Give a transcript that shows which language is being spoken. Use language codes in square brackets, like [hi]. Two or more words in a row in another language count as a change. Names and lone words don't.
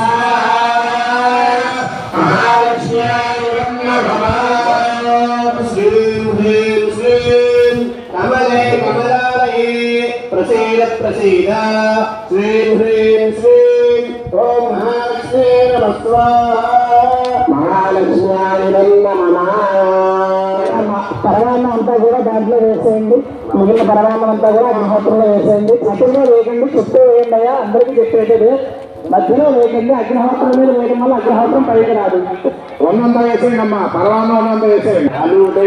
[sa] प्रसीदा श्रीं ह्रीं श्रीं ओम महालक्ष्मी नमः स्वाहा महालक्ष्म्याय नमः [te] పరమాన్నం అంతా కూడా దాంట్లో వేసేయండి. మిగిలిన పరమాన్నం అంతా కూడా అగ్నిహోత్రంలో వేసేయండి. అటులో వేయకండి, చుట్టూ వేయండి అయ్యా, అందరికీ చెప్పేది. మధ్యలో వేయకండి, అగ్నిహోత్రం మీద వేయడం వల్ల అగ్నిహోత్రం పైకి రాదు. ఒన్నంతా వేసేయండి అమ్మా, పరమాన్నం ఒన్నంతా వేసేయండి.